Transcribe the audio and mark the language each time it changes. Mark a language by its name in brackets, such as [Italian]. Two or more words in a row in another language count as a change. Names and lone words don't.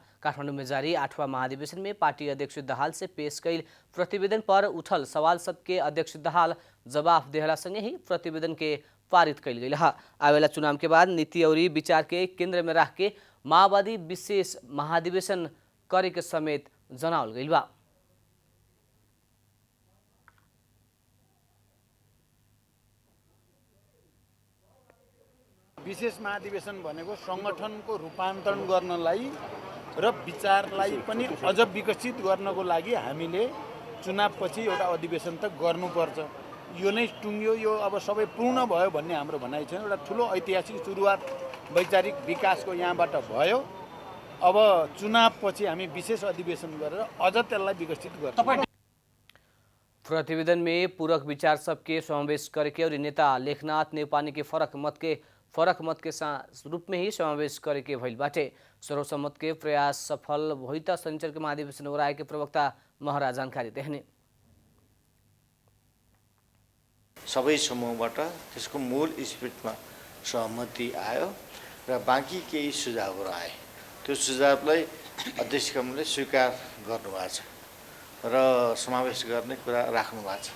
[Bhojpuri] काठमाडौँ में जारी 8वां महाधिवेशन में पार्टी अध्यक्ष दाहाल से पेश कइल प्रतिवेदन पर उठल सवाल सबके अध्यक्ष दाहाल जवाब देहला संगे ही प्रतिवेदन के पारित कइल गइल हा। आवेला चुनाव के बाद नीति और विचार के केंद्र में रख के माओवादी विशेष महाधिवेशन करे के समेत जनावल गइल बा। [Nepali] विशेष महाधिवेशन भनेको संगठनको रूपान्तरण गर्नलाई र विचारलाई पनि अझ विकसित गर्नको लागि हामीले चुनावपछि एउटा अधिवेशन त गर्नुपर्छ। यो नै टुङ्ग्यो, यो अब सबै पूर्ण भयो भन्ने हाम्रो भनाइ छैन। एउटा ठुलो ऐतिहासिक सुरुवात वैचारिक विकासको यहाँबाट भयो। अब चुनावपछि हामी विशेष अधिवेशन गरेर अझ त्यसलाई विकसित गर्छौँ। [Bhojpuri] प्रतिवेदन में पूरक विचार सबके समावेश करके और नेता लेखनाथ नेपानी के फरक मत के रूप में ही समावेश करके भइल बाटे। सर्वसम्मत के प्रयास सफल भई त शनिचर के महाधिवेशन हो रहा के प्रवक्ता महरा जानकारी देहने। सबै समूहबाट त्यसको मूल स्पिरिटमा सहमति आयो र बाँकी केही सुझावहरू आए। त्यो सुझावलाई अध्यक्ष कमले स्वीकार गर्नुभएको छ र समावेश गर्ने कुरा राख्नु भएको छ।